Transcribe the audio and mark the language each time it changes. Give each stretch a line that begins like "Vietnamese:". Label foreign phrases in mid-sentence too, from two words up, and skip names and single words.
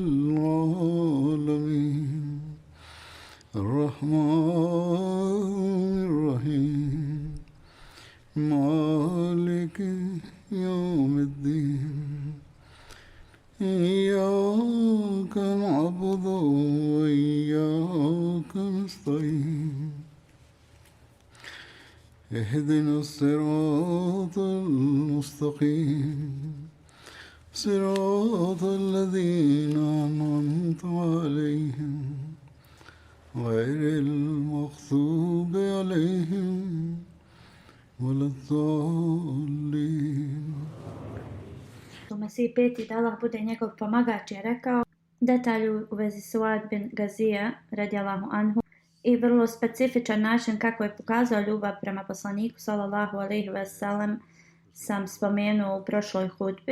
Arabic: العالمين الرحمن الرحيم مالك يوم الدين إياك نعبد وإياك نستعين اهدنا الصراط المستقيم صراط الذين أنعمت عليهم غير المغضوب عليهم ولا الضالين.
Bosnian: U Mesiji peti da Allah bude njegov pomagač je rekao detalj u vezi Suad bin Gazija
Arabic: رضي الله عنه
Bosnian: i vrlo specifičan način kako je pokazao ljubav prema poslaniku
Arabic: صلى الله عليه وسلم
Bosnian: sam spomenuo u prošloj hudbi.